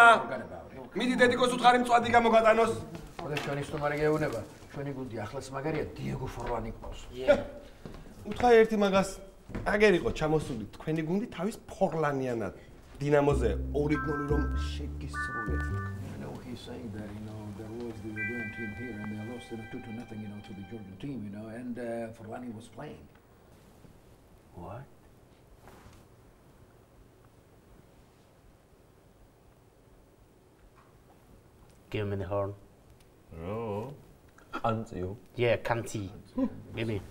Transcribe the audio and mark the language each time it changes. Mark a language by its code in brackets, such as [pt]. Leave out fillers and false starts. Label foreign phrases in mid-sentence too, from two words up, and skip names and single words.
[ka] მიდი დედიკოს უთხარი მწვადი გამოგატანოს. ხოდა ჩვენი სტუმარი გეუბნება, ჩვენი გუნდი ახლაც მაგარია დიეგო ფორლანი ყავს. უთხარი ერთი მაგას. აგერ იყო ჩამოსული თქვენი გუნდი თავის ფორლანიანად. დინამოზე 2-0 რომ შეგისრულეთ. [en] he's saying that, there was the Uruguayan team here and they lost 2-0, to the Georgian team, and Forlani was playing. What? Give me the horn. Oh. Anzio. Yeah, kanti. Give me.